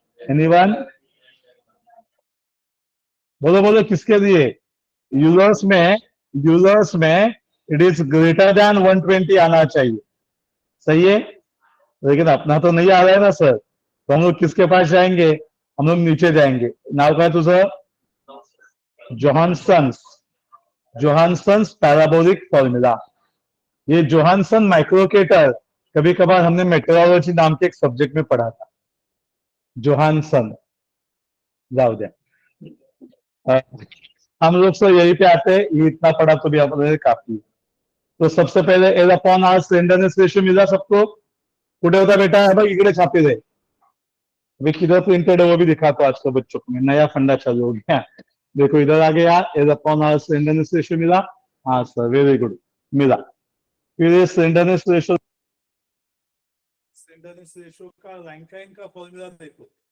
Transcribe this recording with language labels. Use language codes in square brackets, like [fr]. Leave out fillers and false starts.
[hi] Anyone, बोलो बोलो किसके लिए. यूलर्स में इट इज ग्रेटर देन 120 आना चाहिए. सही है, लेकिन अपना तो नहीं आ रहा है ना सर, तो हम लोग किसके पास जाएंगे, हम लोग नीचे जाएंगे. [mr] नाव काय तुझं, जोहानसन्स जोहानसन्स पैराबोलिक फॉर्मूला. [hi] ये जोहानसन माइक्रोकेटर कभी कभार हमने मेट्रोलॉजी नाम के एक सब्जेक्ट में पढ़ा था. जोहानसन जाओ दे. हम लोग तो यही पे आते हैं, ये इतना पढ़ा तो भी हमारे काफी है. तो सबसे पहले L upon are slenderness ratio मिला सबको. [mr] कुठे होता बेटा, है भाई इकडे छापे थे. [hi] अभी किधर प्रिंटेड है वो भी दिखाता हूं आज के बच्चों को, नया फंडा चालू हो गया. देखो इधर आ गया L upon are slenderness ratio मिला. हाँ सर वेरी गुड मिला. फिर ये स्लेंडरनेस रेशियो का रैंकाइन का फॉर्मूला देखो.